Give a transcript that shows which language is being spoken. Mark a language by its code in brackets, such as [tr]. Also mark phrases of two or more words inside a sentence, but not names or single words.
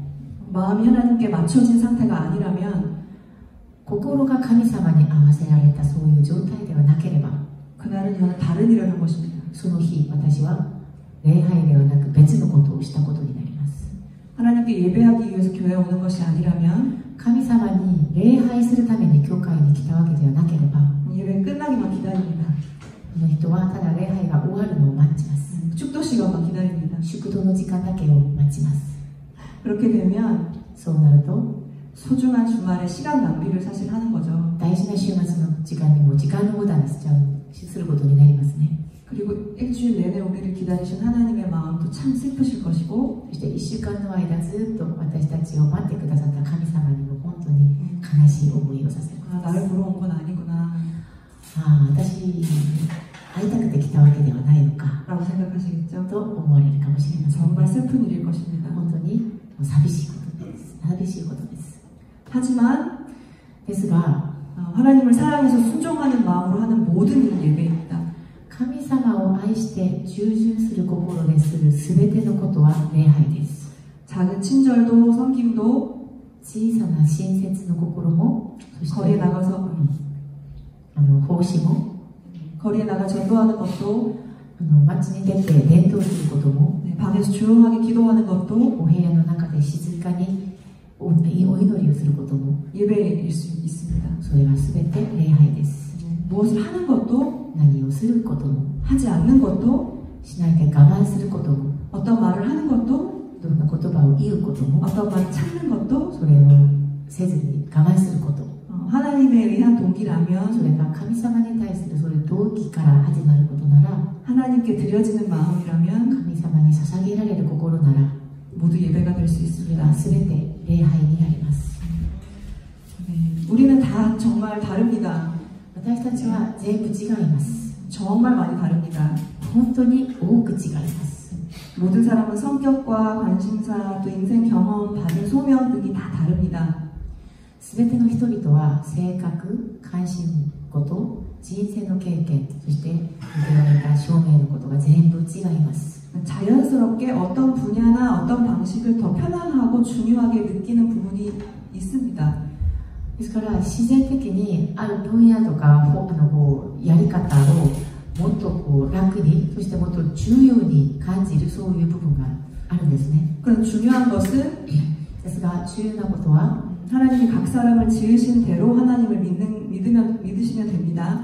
[ko] 마음이 하나님께 맞춰진 상태가 아니라면 [ja] 心が神様に合わせられたそういう状態ではなければ [ko] 그날은 저는 다른 일을 한 것입니다. [ja] その日私は礼拝ではなく別のことをしたことになります。 [ko] 하나님께 예배하기 위해서 교회에 오는 것이 아니라면 [ja] 神様に礼拝するために教会に来たわけではなければ [ko] 예배 끝나기만 기다립니다. [ja] この人はただ礼拝が終わるのを待ちます。 [ko] 축도 시간만 기다립니다. [ja] 祝祷の時間だけを待ちます。 [ko] 그렇게 되면 [ja] そうなると [ko] 소중한 주말에 시간 낭비를 사실 하는 거죠. [ja] 大事な週末の時間にも時間の無駄にすることになりますね。 [ko] 그리고 일주일 내내 오기를 기다리신 하나님의 마음도 참 슬프실 것이고 [ja] そして1週間の間ずっと私たちを待ってくださった神様にも本当に悲しい思いをさせることです。 [ko] 나를 보러 온 건 아니구나 [ja] 私会いたくて来たわけではないのか [ko] 라고 생각하시겠죠? [ja] と思われるかもしれません、 [ko] 정말 슬픈 일일 것입니다. [ja] 本当に寂しいことです。寂しいことです。 [ko] 하지만 [ja] ですが [ko] 하나님을 사랑해서 순종하는 마음으로 하는 모든 일은 예배입니다. [ja] 神様を愛して従順する心でするすべてのことは礼拝です。 [ko] 작은 친절도 섬김도 [ja] 小さな親切の心も、そして [ko] 거리에 나가서 [ja] 奉仕も、 [ko] 거리에 나가 전도하는 것도 [ja] 街に出て伝道することも、 [ko] 방에서 조용하게 기도하는 것도 [ja] お部屋の中で静かにお祈りをすることも [ko] 예배일 수 있습니다. [ja] それはすべて礼拝です。 [ko] 무엇을 하는 것도 [ja] 何をすることも [ko] 하지 않는 것도 [ja] しないで我慢することも [ko] 어떤 말을 하는 것도 [ja] どんな言葉を言うことも [ko] 어떤 말을 찾는 것도 [ja] それをせずに我慢すること [ko] 하나님에 의한 [ja] そ [ko] 동기라면 [ja] れが神様に対するそういう動機から始まることなら [ko] 하나님께 드려지는 마음이라면 [ja] 神様に捧げられる心なら [ko] 모두 예배가 될 수 [ja] それ [ko] 있습니다. [ja] は全て礼拝になります。 [ko] 우리는 다 정말 다릅니다. [ja] 私たちは全部違います。 [ko] 정말 많이 다릅니다. [ja] 本当に多く違います。 [ko] 모든 사람은 성격과 관심사 또 인생 경험 받은 소명 등이 다 다릅니다. [ja] 全ての人々は性格、関心事、人生の経験、そして受けられた証明のことが全部違います。 [ko] 자연스럽게 어떤 분야나 어떤 방식을 더 편안하고 중요하게 느끼는 부분이 있습니다. [ja] ですから自然的にある分野とかやり方をもっと楽に、そしてもっと重要に感じるそういう部分があるんですね。 [ko] 그런 중요한 것은 [ja] ですが重要なことは [ko] 하나님이 각 사람을 지으신 대로 하나님을 믿으시면 됩니다.